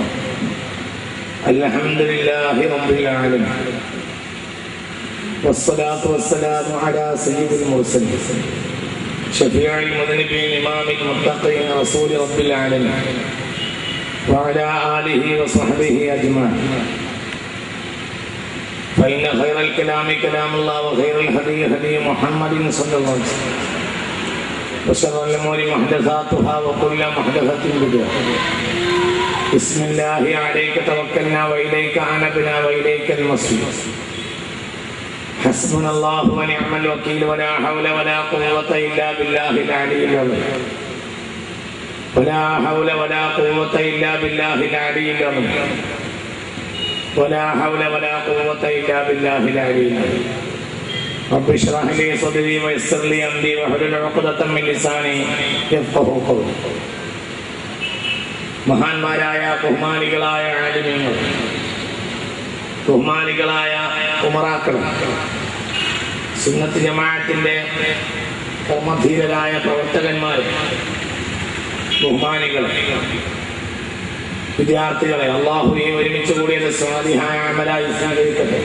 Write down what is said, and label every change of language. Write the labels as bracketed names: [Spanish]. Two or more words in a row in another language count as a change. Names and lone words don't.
[Arabic] الحمد لله رب العالمين. والصلاة والسلام على سيد المرسلين شفيع المذنبين إمام المتقين رسول رب العالمين وعلى آله وصحبه أجمعين. فإن خير الكلام كلام الله وخير الهدي هدي محمد صلى الله عليه وسلم وشر الأمور محدثاتها وكل محدثة بدعة. بسم الله عليك توكلنا وإليك أنبنا وإليك المصير. حسبنا الله ونعم الوكيل ولا حول ولا قوة إلا بالله العلي العظيم. ولا حول ولا قوة إلا بالله العلي العظيم. ولا حول ولا قوة إلا بالله العلي العظيم. رب اشرح لي صدري ويسر لي أمري واحلل عقدة من لساني يفقهوا قولي. [Malayalam] മഹാന്മാരായ ബഹുമാനികളായ ആലിമീങ്ങൾ, ബഹുമാനികളായ ഉമറാക്കൾ, സുന്നത്ത് ജമാഅത്തിന്റെ കർമ്മധീരരായ പ്രവർത്തകന്മാർ, ബഹുമാനികൾ, വിദ്യാർത്ഥികളെ, അള്ളാഹുവെ ഒരുമിച്ച് കൂടിയത് സ്വാലിഹായ അമലായി സ്വീകരിക്കട്ടെ.